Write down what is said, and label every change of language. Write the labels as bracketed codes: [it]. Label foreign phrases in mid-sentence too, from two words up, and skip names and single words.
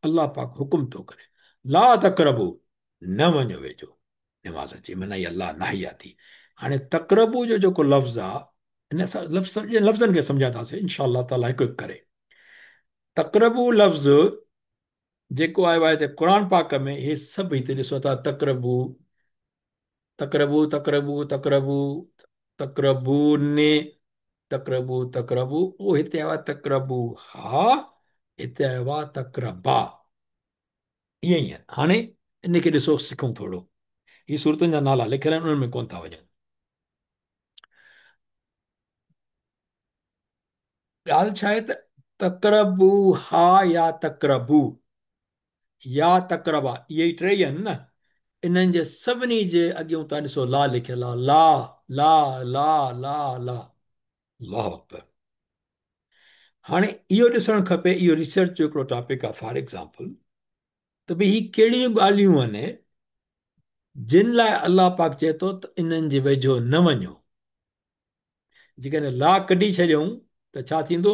[sd] अलाह पाक हुकुम थो करे, [ar] لا تقربوا, [sd] न वञो वेझो निमाज़ जी, माना इहा अलाह नाहिया थी। हाणे तक़रबू जो जेको लफ़्ज़ आहे, हिन सां लफ़्ज़नि खे सम्झंदासीं [ar] إن شاء تعالى [sd] हिकु हिकु करे। तक़रबू लफ़्ज़ जेको आयो आहे हिते क़ुर पाक में, इहे सभु हिते ॾिसो था, [ar] تقربوا، تقربوا، تقربوا، تقربوا، تقربون، تقربوا، تقربوا, तक़रबूने, तक़रबू, तक़रबू, [sd] उहो हिते आयो आहे तक़रबू हा, हिते आयो आहे तक़रबा। ईअं ई आहे। हाणे इनखे ॾिसो, सिखूं थोरो। ही सूरतुनि जा नाला लिखियल आहिनि, उन्हनि में कोन था वञनि। ॻाल्हि छा आहे त तक़रबू हा या तक़रबू या तक़रबा, इहे ई टे ई आहिनि न। इन्हनि जे सभिनी जे अॻियूं तव्हां ॾिसो ला लिखियल आहे। [ar] لا، لا، لا، لا، لا, الله أكبر. [sd] हाणे इहो ॾिसणु खपे, इहो रिसर्च जो हिकिड़ो टॉपिक आहे [en] for example, [sd] त भई ही कहिड़ियूं ॻाल्हियूं आहिनि जिन लाइ अलाह पाक चए थो त इन्हनि जे वेझो न वञो। जेकॾहिं ला कढी छॾियऊं त छा थींदो?